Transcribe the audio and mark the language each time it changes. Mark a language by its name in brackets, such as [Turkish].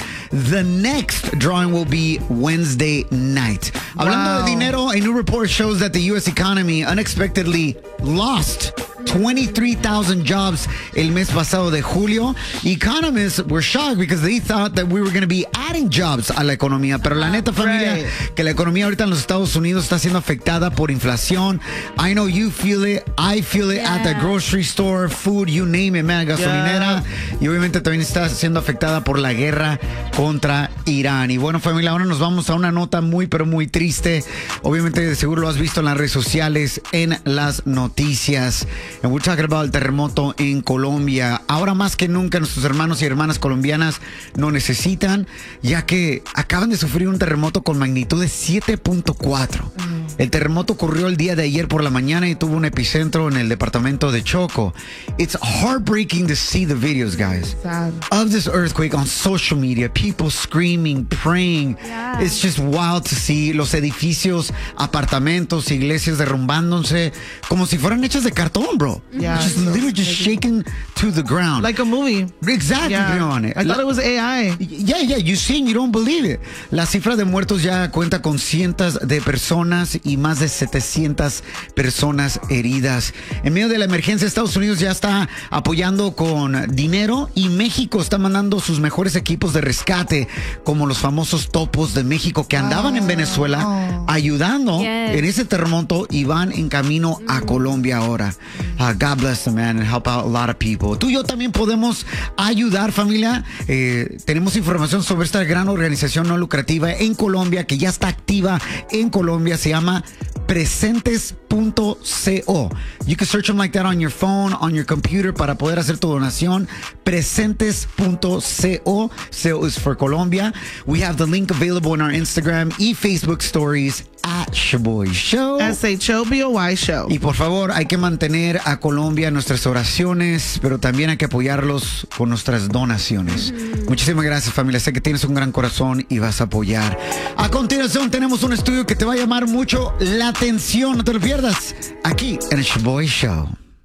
[English] The next drawing will be Wednesday night. Wow. Hablando de dinero, a new report shows that the U.S. economy unexpectedly lost 23,000 jobs [Spanish] el mes pasado de julio. [English] Economists were shocked because they thought that we were going to be adding jobs [Spanish] a la economía. Pero la neta, familia, que la economía ahorita en los Estados Unidos está siendo afectada por inflación. [English] I know you feel it. I feel it at the grocery store, food, you name it, man, [Spanish] gasolinera. Y obviamente también está siendo afectada por la guerra contra Irán. Y bueno, familia, ahora nos vamos a una nota muy, pero muy triste. Obviamente, de seguro lo has visto en las redes sociales, en las noticias. [English] And we're talking about [Spanish] el terremoto en Colombia. Ahora más que nunca, nuestros hermanos y hermanas colombianas no necesitan, ya que acaban de sufrir un terremoto con magnitud de 7.4. El terremoto ocurrió el día de ayer por la mañana y tuvo un epicentro en el departamento de Choco. [English] It's heartbreaking to see the videos, guys. Sad. Of this earthquake on social media, people screaming, praying. Yeah. It's just wild to see [Spanish] los edificios, apartamentos, iglesias derrumbándose como si fueran hechas de cartón, bro. [English] Yeah, just literally just shaking to the ground. Like a movie. Exactly. Yeah. I thought it was AI. Yeah, you see, you don't believe it. [Spanish] La cifra de muertos ya cuenta con cientos de personas y más de 700 personas heridas. En medio de la emergencia, Estados Unidos ya está apoyando con dinero y México está mandando sus mejores equipos de rescate, como los famosos topos de México que andaban en Venezuela ayudando en ese terremoto y van en camino a Colombia ahora. [English] God bless them, man, and help out a lot of people. [Spanish] Tú y yo también podemos ayudar, familia. Tenemos información sobre esta gran organización no lucrativa en Colombia que ya está activa en Colombia. Se llama presentes.co. [English] You can search them like that on your phone, on your computer, [Spanish] para poder hacer tu donación. [English] Presentes.co. CO is for Colombia. We have the link available in our Instagram y Facebook stories at Shaboy Show. S-H-O-B-O-Y Show. [Spanish] Y por favor, hay que mantener a Colombia en nuestras oraciones, pero también hay que apoyarlos con nuestras donaciones. Mm-hmm. Muchísimas gracias, familia. Sé que tienes un gran corazón y vas a apoyar. A continuación, tenemos un estudio que te va a llamar mucho la atención. No te lo pierdas aquí en el Shaboy Show.